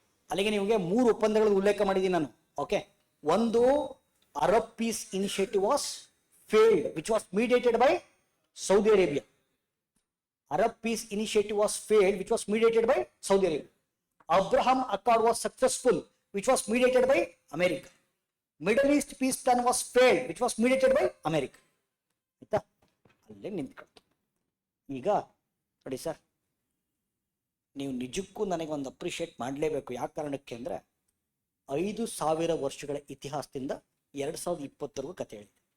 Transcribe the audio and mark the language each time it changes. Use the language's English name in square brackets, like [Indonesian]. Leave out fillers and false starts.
[Kannada] ಅಲ್ಲಿಗೆ ನಿಮಗೆ 3 ಒಪ್ಪಂದಗಳನ್ನು ಉಲ್ಲೇಖ ಮಾಡಿದ್ದೀನಿ ನಾನು. [English] Okay, ಒಂದು Arab peace initiative was failed, which was mediated by Saudi Arabia. Arab Peace Initiative was failed, which was mediated by Saudi Arabia. Abraham Accord was successful, which was mediated by America. Middle East Peace Plan was failed, which was mediated by America. [Kannada] ಆಯ್ತಾ, ಅಲ್ಲೇ ನಿಂತ್ಕೊಳ್ತು. ಈಗ ನೋಡಿ sir, ನೀವು ನಿಜಕ್ಕೂ ನನಗೆ ಒಂದು appreciate ಮಾಡಲೇಬೇಕು. ಯಾವ ಕಾರಣಕ್ಕೆ ಅಂದರೆ 5000 ವರ್ಷಗಳ ಇತಿಹಾಸದಿಂದ 2020 ಕಥೆ ಹೇಳಿ.